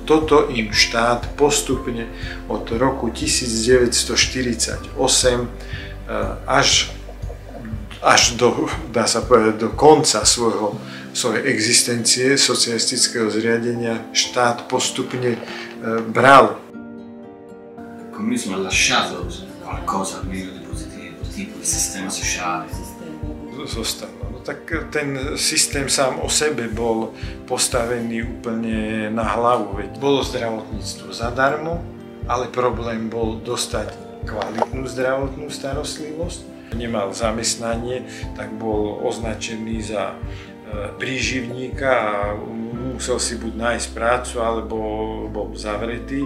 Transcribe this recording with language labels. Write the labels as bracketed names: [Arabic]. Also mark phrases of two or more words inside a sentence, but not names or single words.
[Slovak] Toto im štát postupne od roku 1948 až do, dá sa povedať, do konca svojej existencie socialistického zriadenia štát postupne bral. [Italian] Il comunismo ha lasciato qualcosa almeno di positivo, tipo il sistema sociale. [Slovak] Zostalo. No tak ten systém sám o sebe bol postavený úplne na hlavu. Veď bolo zdravotníctvo zadarmo, ale problém bol dostať kvalitnú zdravotnú starostlivosť. Nemal zamestnanie, tak bol označený za príživníka a musel si buď nájsť prácu, alebo bol zavretý.